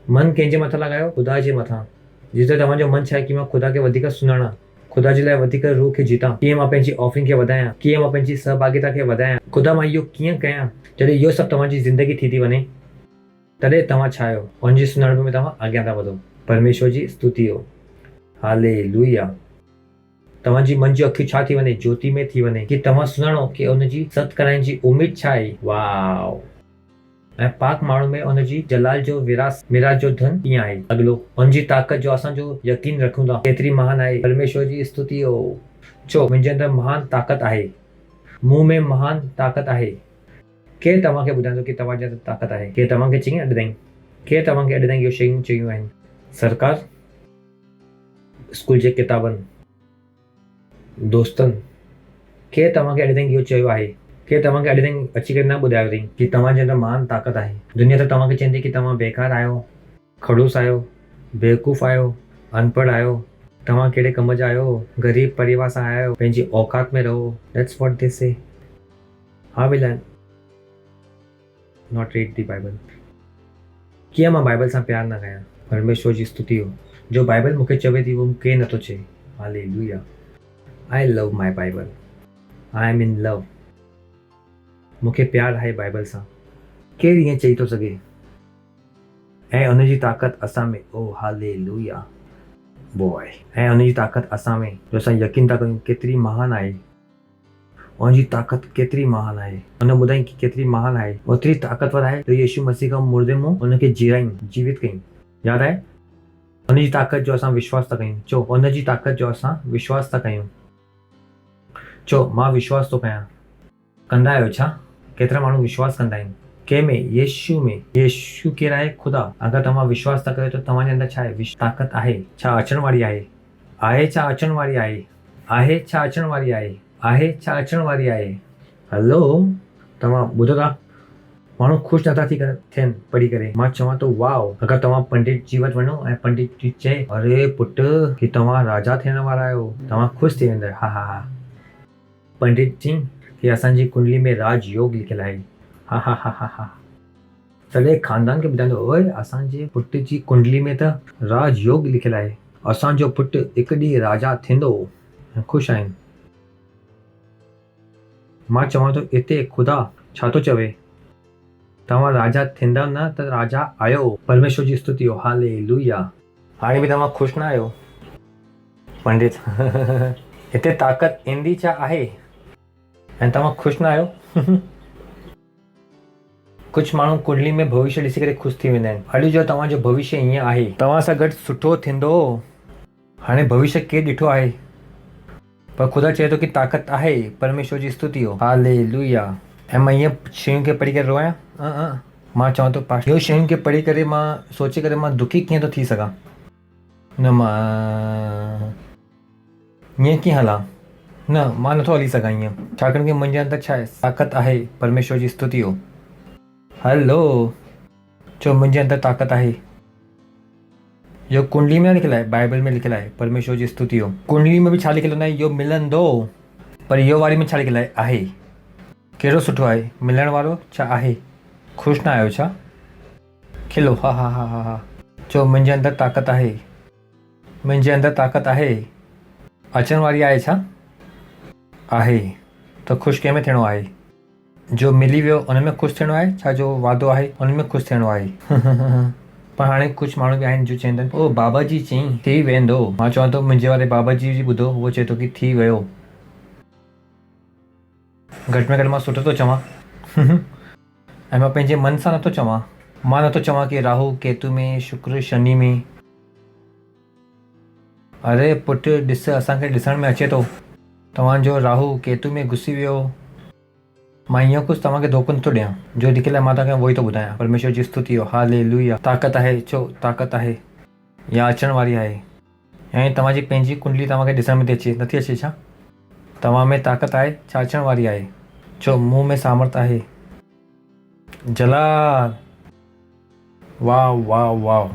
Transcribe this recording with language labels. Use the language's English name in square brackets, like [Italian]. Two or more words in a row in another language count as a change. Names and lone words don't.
[Sindhi] मन कंहिंजे मथां लॻायो? ख़ुदा जे मथां। जिते तव्हांजो मन छा आहे की मां ख़ुदा खे वधीक सुञाणा, ख़ुदा जे लाइ वधीक रूह खे जीतां, कीअं मां पंहिंजी ऑफरिंग खे वधायां, कीअं मां पंहिंजी सहभागिता खे वधायां, ख़ुदा मां इहो कीअं कयां। जॾहिं इहो सभु तव्हांजी ज़िंदगी थी वञे तॾहिं तव्हां छा आहियो? उनजी सुञाणप में तव्हां अॻियां था वधो। परमेश्वर जी स्तुति हो। हालेलुया। तव्हांजी मन जी अखियूं छा थी वञे? ज्योति में थी वञे की तव्हां सुञाणो की उनजी सत कराइण जी उमेद छा आहे। वाओ। ऐं पाक माण्हू में उनजी जलाल जो मिराज जो धन कीअं आहे। अॻिलो, उनजी ताक़त जो असांजो यकीन रखूं था केतिरी महान आहे। परमेश्वर जी स्तुति हो। चो मुंहिंजे अंदरि महान ताक़त आहे, मूं में महान ताक़त आहे। केरु तव्हांखे ॿुधाईंदो की तव्हांजे अंदरि ताक़त आहे? केरु तव्हांखे चई अॼु ताईं? केरु तव्हांखे अॼु ताईं इहो शयूं चयूं आहिनि? सरकार, स्कूल जे किताबनि, दोस्तनि, केरु तव्हांखे अॼु ताईं इहो चयो आहे? केरु तव्हांखे अॼु ताईं अची करे न ॿुधायो अथई की तव्हांजे अंदरि महान ताक़त आहे? दुनिया त तव्हांखे चवंदी की तव्हां बेकार आहियो, खड़ूस आहियो, बेवकूफ़ आहियो, अनपढ़ आहियो, तव्हां कहिड़े कम जा आहियो, ग़रीब परिवार सां आहियो, पंहिंजी औकात में रहो। [English] That's what they say. How will I not read the Bible? [Sindhi] कीअं मां बाइबल सां प्यार न कयां? परमेश्वर जी स्तुति हो। जो बाइबल मूंखे चवे थी उहो मूंखे नथो चए। [English] Hallelujah. I love my Bible. I am in love. [Sindhi] मूंखे प्यार आहे बाइबल सां। केरु ईअं चई थो सघे? ऐं उनजी ताक़त असां में। [English] Oh hallelujah boy. [Sindhi] ऐं उनजी ताक़त असां में जो असां यकीन था कयूं केतिरी महान आहे। उनजी ताक़त केतिरी महान आहे। उन ॿुधाई की केतिरी महान आहे, ओतिरी ताक़तवर आहे जो यीशु मसीह खां मुर्दे मां उनखे जीराईं, जीवित कईं। यादि आहे? उनजी ताक़त जो असां विश्वास था कयूं। चओ उनजी ताक़त जो असां विश्वास था कयूं। चओ मां विश्वास थो कयां। कंदा आहियो छा? केतिरा माण्हू विश्वास कंदा आहिनि? कंहिंमें? यीशु में। यीशु केरु आहे? ख़ुदा। अगरि तव्हां विश्वास था कयो त तव्हांजे अंदरि छा आहे? ताक़त आहे। छा अचण वारी आहे? आहे छा अचण वारी आहे? आहे छा अचण वारी आहे? आहे छा अचण वारी आहे? हलो, तव्हां ॿुधो था? माण्हू ख़ुशि नथा थियनि पढ़ी करे। मां चवां थो वाओ। अगरि तव्हां पंडित जी वटि वञो ऐं पंडित जी चए अरे पुट की तव्हां राजा थियण वारा आहियो, तव्हां ख़ुशि थी वेंदा। हा हा हा। पंडित जी की असांजी कुंडली में राजयोग लिखियलु आहे। हा हा हा हा हा। सॼे ख़ानदान खे ॿुधाईंदो ओए असांजे पुट जी कुंडली में त राजयोग लिखियलु आहे, असांजो पुटु हिकु ॾींहुं राजा थींदो। ख़ुशि आहिनि। मां चवां थो हिते ख़ुदा छा थो चवे? तव्हां राजा थींदा न त राजा आयो। परमेश्वर जी स्तुति हो। हालेलुया। हाणे बि तव्हां ख़ुशि न आहियो पंडित? हिते ताक़त ईंदी छा आहे ऐं तव्हां ख़ुशि न आहियो? कुझु माण्हू कुंडली में भविष्य ॾिसी करे ख़ुशि थी वेंदा आहिनि। अॼु जो तव्हांजो भविष्य ईअं आहे, तव्हां सां गॾु सुठो थींदो। हाणे भविष्य केरु ॾिठो आहे? पर ख़ुदा चए थो की ताक़त आहे। परमेश्वर जी स्तुति हो। हालेलुया। ऐं मां ईअं शयुनि खे पढ़ी करे रोयां? मां चवां थो पास इहो शयुनि खे पढ़ी करे मां सोचे करे मां दुखी कीअं थो थी सघां? न मां ईअं कीअं हलां? न मां नथो हली सघां ईअं। छाकाणि की मुंहिंजे अंदरि छा आहे? ताक़त आहे। परमेश्वर जी स्तुति हो। हलो, चओ मुंहिंजे अंदरि ताक़त आहे। जो कुंडली में लिखियलु आहे, बाइबल में लिखियलु आहे, परमेश्वर जी स्तुति हो। कुंडली में बि छा लिखियलु आहे, यो मिलंदो, पर इहो वारी में छा लिखियलु आहे? कहिड़ो सुठो आहे, मिलण वारो छा आहे? ख़ुशि न आहियो छा? खिलो, हा हा हा हा हा। चओ मुंहिंजे अंदरि ताक़त आहे, मुंहिंजे अंदरि ताक़त आहे। अचण वारी आहे छा? आहे। त ख़ुशि कंहिंमें थियणो आहे? जो मिली वियो उन में ख़ुशि थियणो आहे छा? जो वादो आहे उन में ख़ुशि थियणो आहे? पर हाणे कुझु माण्हू बि आहिनि जो चवंदा आहिनि, ओ बाबा जी चई थी वेंदो। मां चवां थो मुंहिंजे वारे बाबा जी बि ॿुधो, उहो चए थो की थी वियो। घटि में घटि मां सुठो थो चवां। ऐं मां पंहिंजे मन सां नथो चवां। मां नथो चवां की राहु केतु में, शुक्र शनि में। अरे पुटु ॾिस, असांखे ॾिसण में अचे थो तव्हांजो राहु केतु में घुसी वियो। मां ईअं कुझु तव्हांखे धोखो नथो ॾियां, जो लिखियलु आहे मां तव्हांखे उहो ई थो ॿुधायां। परमेश्वर जी स्तुति हो, हालेलुया। ताक़त आहे, चओ ताक़त आहे या अचण वारी आहे। ऐं तव्हांजी पंहिंजी कुंडली तव्हांखे ॾिसण में थी अचे, नथी अचे छा? तव्हां में ताक़त आहे छा अचण वारी आहे? चओ मूं में सामर्थ आहे। जलाल, वाह वाह वाह।